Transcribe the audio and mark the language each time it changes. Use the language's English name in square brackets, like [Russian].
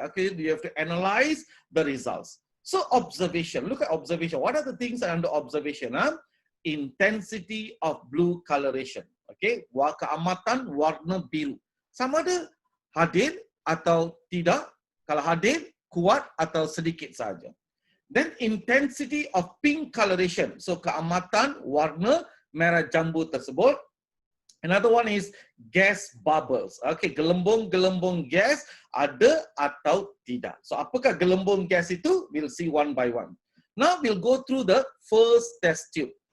[English] Okay, you have to analyze the results. So observation. Look at observation. What are the things under observation? Intensity of blue coloration. [Malay] Okay, keamatan warna biru. Sama ada hadir atau tidak. Kalau hadir, kuat atau sedikit saja. [English] Then intensity of pink coloration. So [Malay] keamatan warna merah jambu tersebut. [English] Another one is gas bubbles. Okay, [Malay] gelembung-gelembung gas ada atau tidak. [English] So [Malay] apakah gelembung gas itu? [English] We'll see one by one. Now we'll go through the first test tube.